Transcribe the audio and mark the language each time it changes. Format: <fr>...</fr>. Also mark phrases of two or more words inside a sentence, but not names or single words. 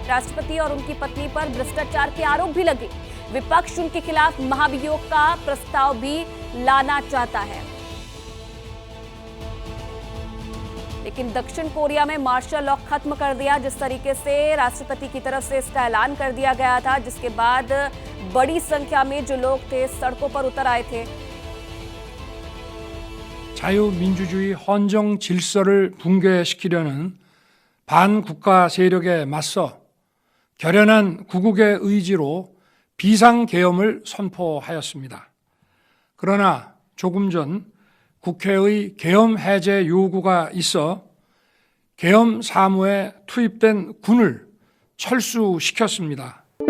<hi>राष्ट्रपति और उनकी पत्नी पर भ्रष्टाचार के आरोप भी लगे। विपक्ष उनके खिलाफ महाभियोग का प्रस्ताव भी लाना चाहता है। लेकिन दक्षिण कोरिया में</hi> <en>martial law</en> <hi>खत्म कर दिया जिस तरीके से राष्ट्रपति की तरफ से इसका ऐलान कर दिया गया था, जिसके बाद बड़ी संख्या में जो लोग थे सड़कों पर उतर आए थे।</hi> <ko>자유민주주의 헌정 질서를 붕괴시키려는 반국가 세력에 맞서 결연한 구국의 의지로 비상계엄을 선포하였습니다. 그러나 조금 전 국회의 계엄 해제 요구가 있어 계엄 사무에 투입된 군을 철수시켰습니다.</ko>